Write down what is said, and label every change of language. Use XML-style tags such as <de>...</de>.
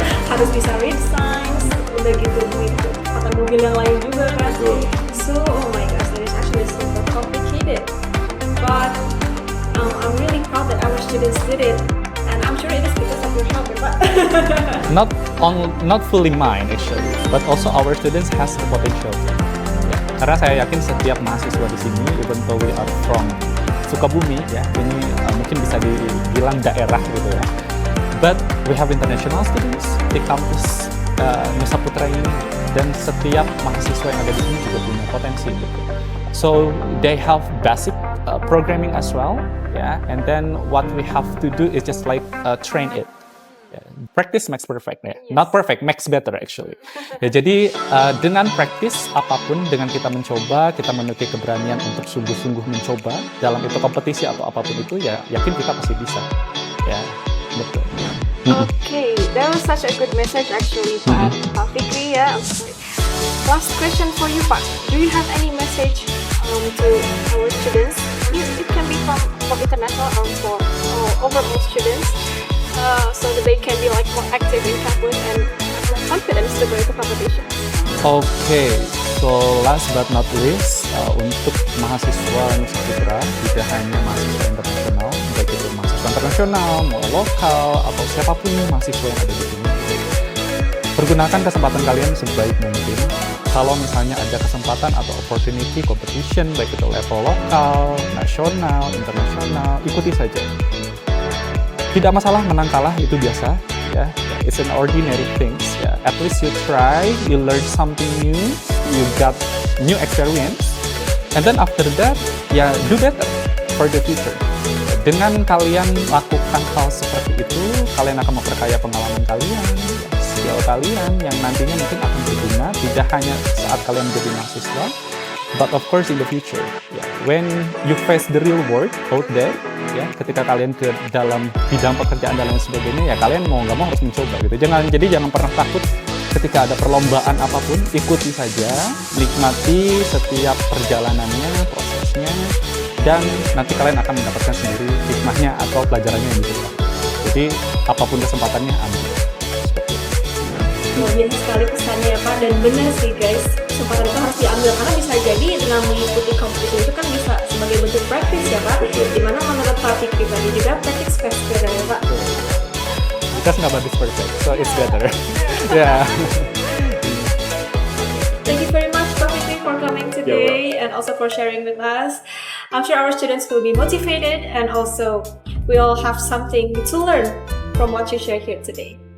<id>Harus bisa</id> <en>read signs,</en> <id>udah gitu kata mobil yang lain juga kan.</id> <en>So, oh my gosh, that is actually super complicated. But I'm really proud that our students did it, and I'm sure it is because of your help,</en> <id>ya Pak.</id> <en>Not fully mine actually, but also our students has the potential.</en> <id>Ya, karena saya yakin setiap mahasiswa di sini,</id> <en>even though we are from Sukabumi,</en> <id>ya, ini mungkin bisa dibilang daerah gitu ya.</id> <en>But we have international students</en> <id>di kampus Nusa Putra ini, dan setiap mahasiswa yang ada di sini juga punya potensi gitu.</id> <en>So they have basic programming as well, yeah. And then what we have to do is just like train it. Yeah. Practice makes perfect, ya. Not perfect, makes better actually.</en> <id>Ya, jadi dengan practice apapun, dengan kita mencoba, kita memiliki keberanian untuk sungguh-sungguh mencoba dalam itu kompetisi atau apapun itu, ya yakin kita pasti bisa. Ya, betul.</id> <en>Okay, that was such a good message actually, Pak Fikri ya. Last question for you, Pak. Do you have any message to our students? It can be from international or for overall students, so that they can be like more active in campus and more confidence to go into competition. Okay, so last but not least,</en> <id>untuk mahasiswa Nusa Putra, tidak hanya mahasiswa internasional, baik itu mahasiswa internasional, mau lokal, atau siapapun mahasiswa yang ada di sini, pergunakan kesempatan kalian sebaik mungkin. Kalau misalnya ada kesempatan atau opportunity competition, baik itu level lokal, nasional, internasional, ikuti saja. tidak masalah menang kalah, itu biasa ya.</id> <en>It's an ordinary things ya. At least you try, you learn something new, you got new experience, and then after that ya do better for the future.</en> <id>Dengan kalian lakukan hal seperti itu, kalian akan memperkaya pengalaman kalian, skill kalian yang nantinya mungkin akan berguna tidak hanya saat kalian menjadi mahasiswa,</id> <en>but of course in the future. Yeah. When you face the real world out there,</en> <id>ya, ketika kalian ke dalam bidang pekerjaan dan lain sebagainya, ya kalian mau nggak mau harus mencoba gitu. Jangan pernah takut ketika ada perlombaan apapun, ikuti saja, nikmati setiap perjalanannya, prosesnya, dan nanti kalian akan mendapatkan sendiri hikmahnya atau pelajarannya yang diberikan. Jadi apapun kesempatannya ambil. Luar biasa sekali pesannya ya Pak, dan benar sih guys, kesempatan itu harus diambil karena bisa jadi dengan mengikuti kompetisi itu kan bisa sebagai bentuk practice ya Pak, dimana menurut Pak Fikri tadi juga</id> <en>practice makes better</en> <id>ya Pak.</id> <en>Because nobody is perfect, so it's better. Yeah. Thank you very much Pak Fikri for coming today and also for sharing with us. I'm sure our students will be motivated and also we all have something to learn from what you shared here today.</en>